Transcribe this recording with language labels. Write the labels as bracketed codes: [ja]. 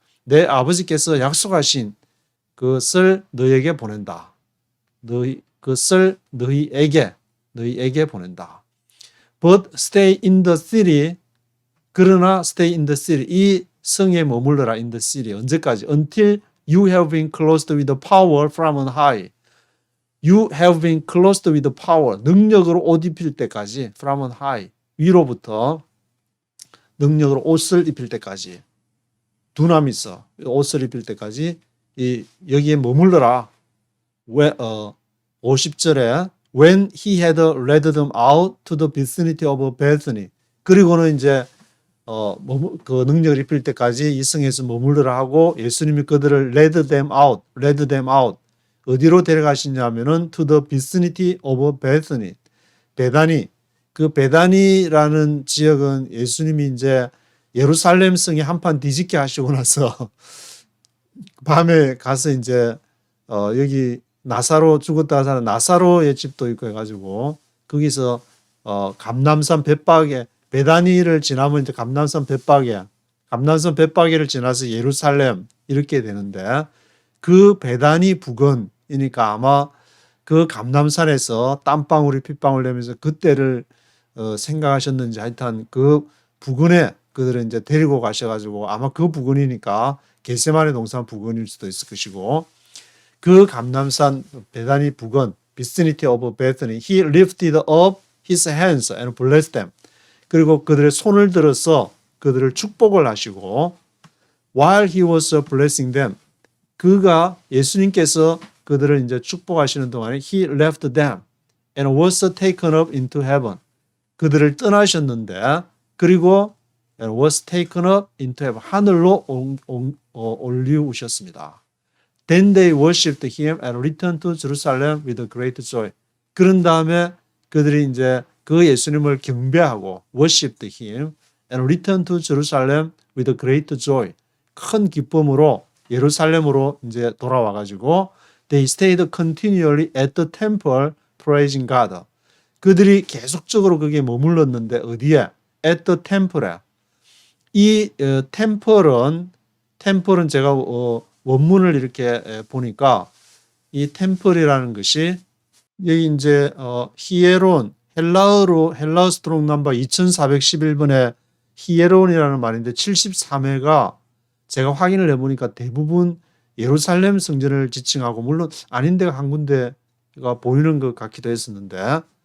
[ko] 내 아버지께서 약속하신 것을 너희에게 보낸다. 그것을 너희에게 보낸다. [en] But stay in the city. [ko] 그러나 [en] stay in the city. [ko] 이 성에 머물러라. [en] in the city. [ko] 언제까지? [en] Until you have been clothed with the power from on high. You have been clothed with power. [ko] 능력으로 옷 입힐 때까지. [en] From on high. [ko] 위로부터 능력으로 옷을 입힐 때까지. 두나미서 옷을 입힐 때까지 여기에 머물러라. 50절에 [en] When he had led them out to the vicinity of Bethany. [ko] 그리고는 이제 그 능력을 입힐 때까지 이 성에서 머물러라 하고 예수님이 그들을 [en] led them out. [ko] 어디로 데려가시냐면은 [en] to the vicinity of Bethany. [ko] 베다니. 그 베다니라는 지역은 예수님이 이제 예루살렘 성에 한판 뒤집게 하시고 나서 밤에 가서 이제 여기 나사로 죽었다가 사는 나사로의 집도 있고 해가지고 거기서 감람산 벳박에 베다니를 지나면 이제 감람산 벳박에를 지나서 예루살렘 이렇게 되는데 그 베다니 부근이니까 아마 그 감람산에서 땀방울이 핏방울 내면서 그때를 생각하셨는지 하여튼 그 부근에 그들은 이제 데리고 가셔가지고 아마 그 부근이니까 겟세마네 동산 부근일 수도 있을 것이고 그 감람산 베다니 부근 [en] vicinity of Bethany he lifted up his hands and blessed them. [ko] 그리고 그들의 손을 들어서 그들을 축복을 하시고 [en] while he was blessing them [ko] 그가 예수님께서 그들을 이제 축복하시는 동안에 [en] he left them and was taken up into heaven. [ko] 그들을 떠나셨는데 그리고 [en] and was taken up into heaven. [ko] 하늘로 올리우셨습니다. [en] Then they worshipped him and returned to Jerusalem with a great joy. [ko] 그런 다음에 그들이 이제 그 예수님을 경배하고 [en] worshipped him and returned to Jerusalem with a great joy. [ko] 큰 기쁨으로 예루살렘으로 이제 돌아와 가지고 [en] they stayed continually at the temple praising God. [ko] 그들이 계속적으로 거기에 머물렀는데 어디에? [en] at the temple에. [ko] 이 템플은 제가 원문을 이렇게 보니까 이 템플이라는 것이 여기 이제 히에론 헬라어 스트롱 넘버 2411번에 히에론이라는 말인데 73회가 제가 확인을 해보니까 대부분 예루살렘 성전을 지칭하고 물론 아닌 데가 한 군데가 보이는 것 같기도 했었는데